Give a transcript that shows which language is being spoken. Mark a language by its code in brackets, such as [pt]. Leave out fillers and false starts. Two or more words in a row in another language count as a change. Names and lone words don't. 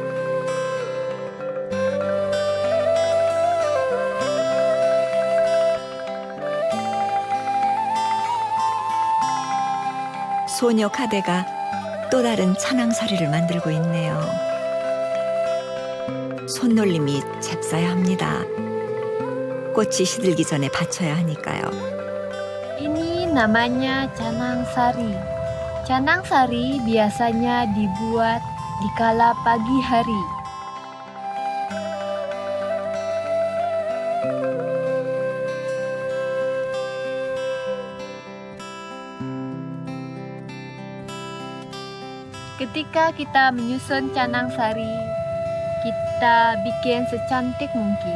[ko] 소녀 카데가 또 다른 찬양사리를 만들고 있네요. 손놀림이 잽싸야 합니다. 꽃이 시들기 전에 바쳐야 하니까요. [id] Ini namanya canang sari. Canang sari biasanya dibuat di kala pagi hari. Ketika kita menyusun canang sari, kita bikin secantik mungkin.